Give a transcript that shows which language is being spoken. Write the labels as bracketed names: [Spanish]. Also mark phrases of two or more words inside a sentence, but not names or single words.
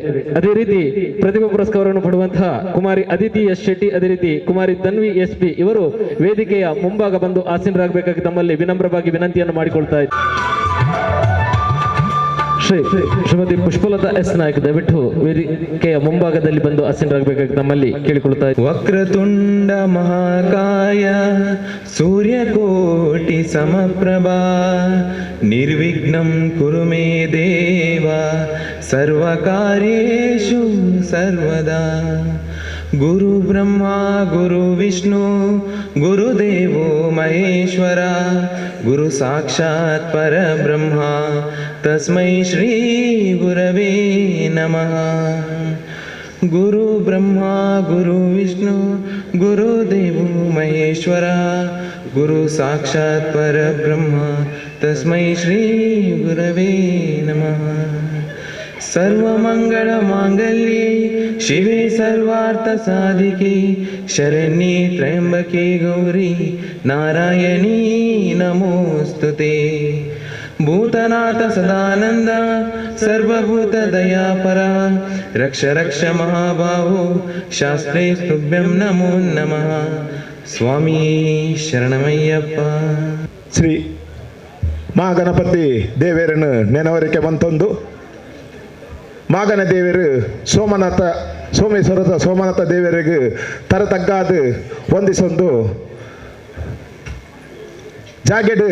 [Kannada] ಅದೇ ರೀತಿ ಪ್ರತಿಭಾ ಪುರಸ್ಕಾರವನ್ನು ಪಡೆಯುವಂತಹ ಕುಮಾರಿ ಅದಿತಿ ಎಸ್ ಶೆಟ್ಟಿ, ಅದೇ ರೀತಿ ಕುಮಾರಿ ತನ್ವಿ ಎಸ್ ಪಿ ಇವರು ವೇದಿಕೆಯ ಮುಂಭಾಗ ಬಂದು ಆಸೀನರಾಗಬೇಕಾಗಿ ತಮ್ಮಲ್ಲಿ ವಿನಮ್ರವಾಗಿ ವಿನಂತಿಯನ್ನು ಮಾಡಿಕೊಳ್ತಾ ಇದ್ದೇವೆ. ಶ್ರೀಮತಿ ಪುಷ್ಪಲತಾ ಎಸ್ ನಾಯಕ್ ದಯವಿಟ್ಟು ವೇದಿಕೆಯ ಮುಂಭಾಗದಲ್ಲಿ ಬಂದು ಆಸೀನರಾಗಬೇಕಾಗಿ ತಮ್ಮಲ್ಲಿ ಕೇಳಿಕೊಳ್ತಾ ಇದ್ದೇವೆ. [Sanskrit] ವಕ್ರತುಂಡ ಮಹಾಕಾಯ ಸೂರ್ಯಕೋಟಿ ಸಮಪ್ರಭಾ ನಿರ್ವಿಘ್ನಂ ಕುರು ಮೇ ದೇವ ಸರ್ವಕಾರ್ಯೇಷು ಸರ್ವದಾ. ಗುರು ಬ್ರಹ್ಮ ಗುರು ವಿಷ್ಣು ಗುರುದೇವೋ ಮಹೇಶ್ವರ ಗುರು ಸಾಕ್ಷಾತ್ ಪರಬ್ರಹ್ಮ ತಸ್ಮೈ ಶ್ರೀ ಗುರವೇ ನಮಃ. ಗುರು ಬ್ರಹ್ಮ ಗುರು ವಿಷ್ಣು ಗುರುದೇವೋ ಮಹೇಶ್ವರ ಗುರು ಸಾಕ್ಷಾತ್ ಪರಬ್ರಹ್ಮ ತಸ್ಮೈ ಶ್ರೀ ಗುರವೇ ನಮಃ. ಸರ್ವಮಂಗಳ ಮಾಂಗಲ್ಯೆ ಶಿವೆ ಸರ್ವಾರ್ಥ ಸಾಧಿಕೆ ಶರಣ್ಯೆ ತ್ರ್ಯಂಬಕೆ ಗೌರಿ ನಾರಾಯಣೀ ನಮೋಸ್ತುತೆ. ಭೂತನಾಥ ಸದಾನಂದ ಸರ್ವಭೂತ ದಯಾಪರ ರಕ್ಷ ರಕ್ಷ ಮಹಾಬಾಹೋ ಶಾಸ್ತ್ರೇ ಸ್ತುಭ್ಯಂ ನಮೋ ನಮಃ. ಸ್ವಾಮಿ ಶರಣಮಯ್ಯಪ್ಪ. [Kannada] ಶ್ರೀ ಮಹಾಗಣಪತಿ ದೇವೇರನ್ನು ನೆನವರಿಕೆ ಬಂತೊಂದು ಮಾಗನ ದೇವರು ಸೋಮೇಶ್ವರದ ಸೋಮನಾಥ ದೇವರಿಗೆ ತರತಗ್ಗಾದ ಒಂದಿಸೊಂದು ಜಾಗೆಡ್